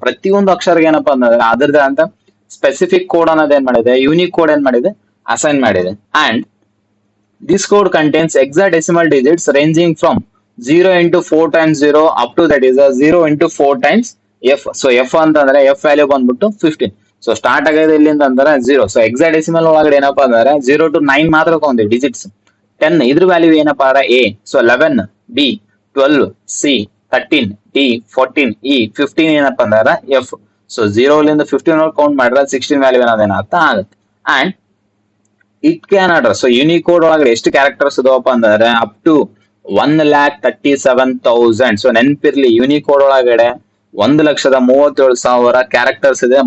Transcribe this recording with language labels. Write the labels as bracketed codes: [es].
[kn] ಪ್ರತಿಯೊಂದು ಅಕ್ಷರಕ್ಕೆ ಏನಪ್ಪಾ ಅಂದ್ರೆ ಅದರದೇ ಅಂತ ಸ್ಪೆಸಿಫಿಕ್ ಕೋಡ್ ಅನ್ನೋದು ಏನ್ ಮಾಡಿದೆ ಯೂನಿಕೋಡ್ ಏನ್ ಮಾಡಿದೆ ಅಸೈನ್ ಮಾಡಿದೆ. [en] And this code contains hexadecimal digits ranging from 0 into 4 times 0 up to that is a 0 into 4 times f. [kn] So f ಅಂತಂದ್ರೆ f ವ್ಯಾಲ್ಯೂ ಬಂದ್ಬಿಟ್ಟು 15. ಸೊ ಸ್ಟಾರ್ಟ್ ಆಗೋದು ಎಲ್ಲಿಂದ ಅಂದ್ರೆ 0. ಸೊ hexadecimal ಒಳಗಡೆ ಏನಪ್ಪಾ ಅಂದ್ರೆ 0 to 9 ಮಾತ್ರ ತಗೊಂಡಿವಿ ಡಿಜಿಟ್ಸ್. 10 ಇದ್ರ ವ್ಯಾಲ್ಯೂ ಏನಪ್ಪಾ ಅಂದ್ರೆ a. So 11 b, 12 c, 13 d, 14 e, 15 ಏನಪ್ಪಾ ಅಂದ್ರೆ f. ಸೊ 0 ಲಿಂದ 15 ಕೌಂಟ್ ಮಾಡಿದ್ರೆ 16 ವ್ಯಾಲ್ಯೂ ಏನಾಗುತ್ತೆ ಆಗುತ್ತೆ. [en] And it can order. [kn] So Unicode ಒಳಗಡೆ ಎಷ್ಟು ಕ್ಯಾರೆಕ್ಟರ್ಸ್ ಇದಾವಪ್ಪ ಅಂದ್ರೆ ಅಪ್ ಟು 1,37,000. ಸೊ ನೆನ್ಪಿರ್ಲಿ ಯೂನಿಕೋಡ್ ಒಳಗಡೆ 1,37,000 ಕ್ಯಾರೆಕ್ಟರ್ಸ್ ಇದೆ.